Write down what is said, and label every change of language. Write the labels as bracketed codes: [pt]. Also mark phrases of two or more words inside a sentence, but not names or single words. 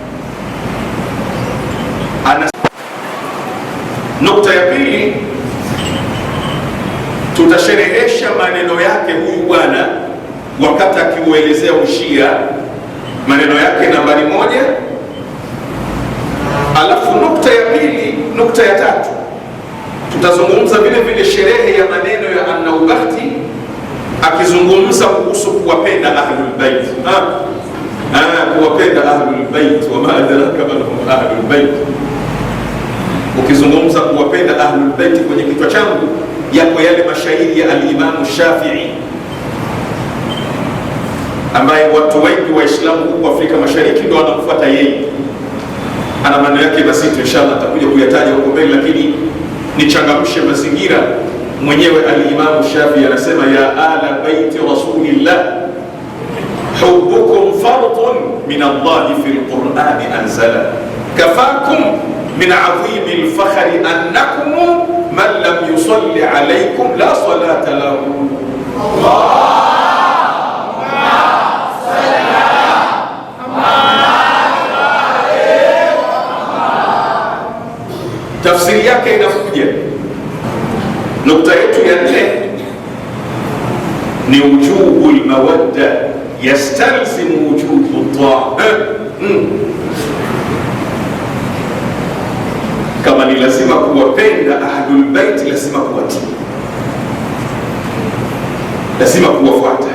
[sw] Nukta ya pili, tutasherehesha maneno yake huyu bwana wakati akiuelezea ushia, maneno yake nambari moja. Alafu nukta ya pili, nukta ya tatu, tutazungumza vile vile sherehe ya maneno ya An-Naubakhti akizungumza kuhusu kuwapenda [ar] أهل البيت. Kuwapenda أهل البيت، وما أدراك من هم أهل البيت. [sw] Ukizungumza kuwapenda [ar] أهل البيت, [sw] kwenye kichwa changu yako yale mashairi ya al-Imam Shafi'i ambaye watu wengi Waislamu huko Afrika Mashariki ndio wanamfuata yeye. ana maneno yake mazito, inshallah atakuja kuyataja huko mbele, lakini nichangamshe mazingira mwenyewe. Al-Imam Shafi anasema, [ar] يا أهل بيت رسول الله حبكم فرض من الله في القرآن أنزله كفاكم من عظيم الفخر أنكم من لم يصل عليكم لا صلاة له. [sw] Tafsiri yake inakuja. Nukta yetu ya 4 ni [ar] وجوب المودة يستلزم وجوب الطاعة. [sw] Kama ni lazima kuwapenda [ar] أهل البيت, [sw] lazima kuwatii, lazima kuwafuata.